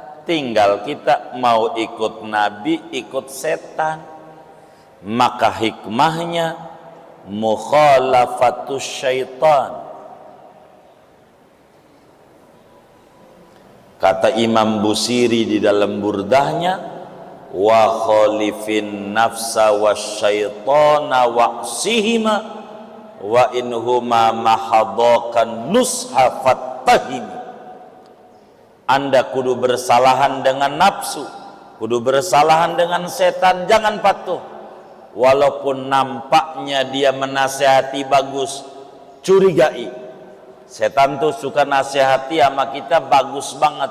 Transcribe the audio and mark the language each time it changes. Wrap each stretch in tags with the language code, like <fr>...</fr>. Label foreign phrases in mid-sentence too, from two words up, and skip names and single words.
<id>Tinggal kita mau ikut Nabi, ikut setan. Maka hikmahnya</id> <ar>مخالفة الشيطان.</ar> <id>Kata Imam Busiri di dalam burdahnya,</id> <ar>وخالف النفس والشيطان واعصهما وإن هما محضاك النصح فاتهم.</ar> <id>Anda kudu bersalahan dengan nafsu, kudu bersalahan dengan setan, jangan patuh. Walaupun nampaknya dia menasihati bagus, curigai. Setan tuh suka nasihati sama kita bagus banget.</id>